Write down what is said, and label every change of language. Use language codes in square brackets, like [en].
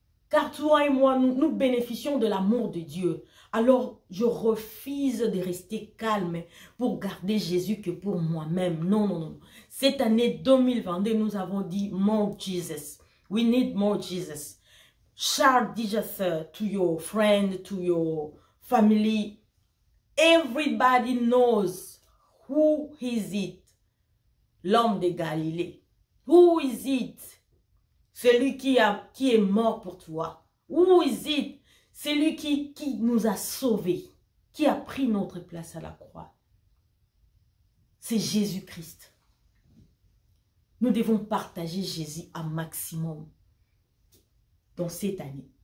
[fr] Car toi et moi, nous bénéficions de l'amour de Dieu. Alors, je refuse de rester calme pour garder Jésus que pour moi-même. Non, non, non. Cette année 2022, nous avons dit [en] more Jesus. We need more Jesus. Share Jesus to your friend, to your family. Everybody knows who is it. [fr] L'homme de Galilée. [en] Who is it? [fr] Celui qui est mort pour toi. [en] Who is it? [fr] Celui qui nous a sauvés. Qui a pris notre place à la croix. C'est Jésus-Christ. Nous devons partager Jésus un maximum dans cette année.